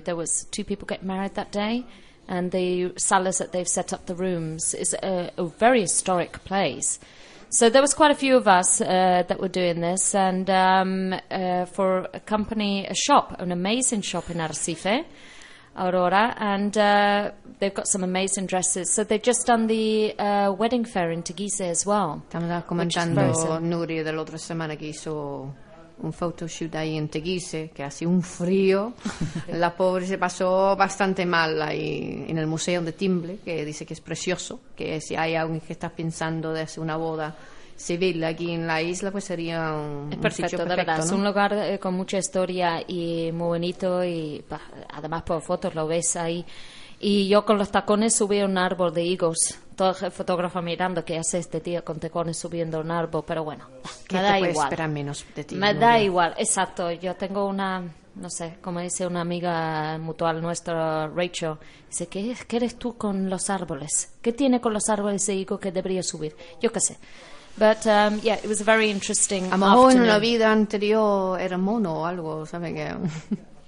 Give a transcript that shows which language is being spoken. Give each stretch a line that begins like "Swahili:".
English: There was 2 people getting married that day, and the salas that they've set up the rooms is a very historic place. So there was quite a few of us that were doing this, and for a company, a shop, an amazing shop in Arrecife, Aurora, and they've got some amazing dresses. So they've just done the wedding fair in Tegise as well.
Spanish: Estamos comentando Nuri de la otra semana que hizo un photo shoot ahí en Tegise, que hace un frío. La pobre se pasó bastante mal ahí en el museo de Timble, que dice que es precioso, que si hay alguien que está pensando de hacer una boda civil aquí en la isla, pues sería un sitio perfecto, de verdad. ¿No? Es un lugar con mucha historia y muy bonito, y además por fotos lo ves ahí. Y yo con los tacones subí a un árbol de higos. Todo el fotógrafo mirando qué hace este tío con tacones subiendo un árbol, pero bueno, me da igual. Exacto, yo tengo una, no sé, como dice una amiga mutual nuestra, Rachel, dice, ¿qué eres tú con los árboles? ¿Qué tiene con los árboles de higos que debería subir? Yo qué sé.
English: But yeah, it was a very interesting afternoon.
Spanish: En la vida anterior era mono o algo, ¿sabes qué?